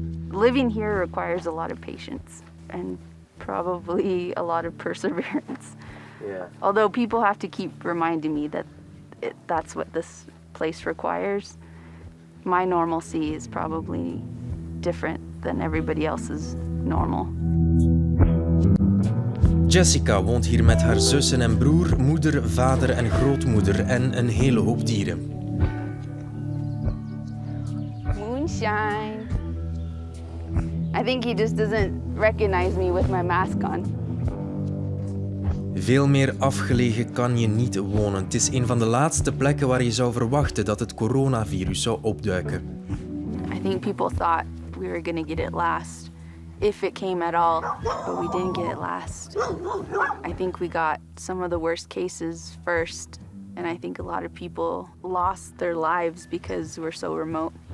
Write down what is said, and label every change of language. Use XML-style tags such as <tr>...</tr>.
<en>Living here requires a lot of patience and probably a lot of perseverance. Yeah. Although people have to keep reminding me that that's what this place requires. My normalcy is probably different than everybody else's normal.</en> <nl>Jessica woont hier met haar zussen en broer, moeder, vader en grootmoeder en een hele hoop dieren.</nl> <en>Moonshine. I think he just doesn't recognize me with my mask on.</en> <nl>Veel meer afgelegen kan je niet wonen. Het is een van de laatste plekken waar je zou verwachten dat het coronavirus zou opduiken.</nl> <en>I think people thought we were going to get it last, if it came at all, but we didn't get it last. I think we got some of the worst cases first, and I think a lot of people lost their lives because we're so remote.</en>